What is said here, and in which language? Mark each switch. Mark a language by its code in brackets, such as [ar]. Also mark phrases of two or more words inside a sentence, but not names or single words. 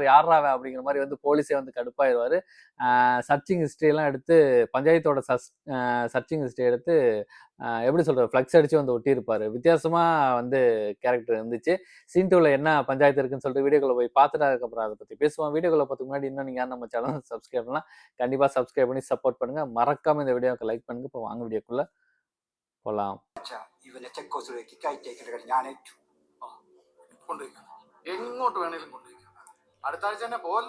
[ta] யாரா அவன் அப்படிங்கிற மாதிரி வந்து போலீஸே வந்து கடுப்பாயிருவாரு. [en] searching history [ta] எல்லாம் எடுத்து பஞ்சாயத்தோட [en] searching history [ta] எடுத்து எப்படி சொல்றது ஃப்ளக்ஸ் அடிச்சு வந்து ஒட்டியிருப்பாரு. வித்தியாசமா வந்து கேரக்டர் இருந்துச்சு. சீன் 2ல என்ன பஞ்சாயத்து இருக்குன்னு சொல்லிட்டு வீடியோக்குள்ள போய் பார்த்துட்டு அதுக்கப்புறம் அதை பத்தி பேசுவோம். வீடியோக்குள்ள பார்த்துக்கு முன்னாடி இன்னும் நீங்க நம்ம சேனல் சப்ஸ்கிரைப் பண்ணலாம். கண்டிப்பா சப்ஸ்கிரைப் பண்ணி சப்போர்ட் பண்ணுங்க. மறக்காம இந்த வீடியோக்கு லைக் பண்ணுங்க. இப்போ வாங்க வீடியோக்குள்ள போலாம். [ml] ഇവനെ ചെക്കോസിലേക്ക് കയറ്റേക്കുന്ന കാര്യം ഞാൻ ഏറ്റു കൊണ്ടുപോയിക്കാം. എങ്ങോട്ട് വേണേലും കൊണ്ടുപോയിക്കാം. അടുത്ത ആഴ്ച തന്നെ പോവല്ലോ.